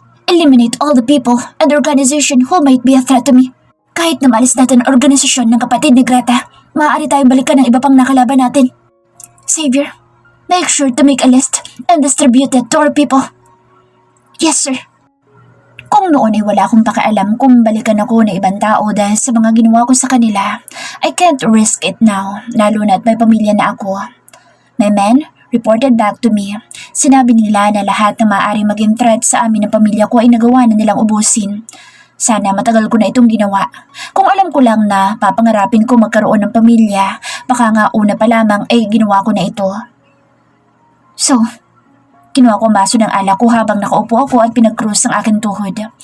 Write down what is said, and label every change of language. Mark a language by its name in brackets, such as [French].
[English] Eliminate all the people and organization who might be a threat to me. [Filipino] Kahit na maalis natin ang organisasyon ng kapatid ni Greta, maaari tayong balikan ng iba pang nakalaban natin. Savior, [English] Make sure to make a list and distribute it to our people. Yes, sir. [Filipino] Kung noon ay wala akong pakialam kung balikan ako ng ibang tao dahil sa mga ginawa ko sa kanila, [English] I can't risk it now, [Filipino] lalo na't may pamilya na ako. [English] My men reported back to me. [Filipino] Sinabi nila na lahat na maaaring maging threat sa amin ng pamilya ko ay nagawa na nilang ubusin. Sana matagal ko na itong ginawa. Kung alam ko lang na papangarapin ko magkaroon ng pamilya, baka nga una pa lamang ay ginawa ko na ito. So, kinuha ko ang baso ng alak ko habang nakaupo ako at pinag-cruise ang aking tuhod.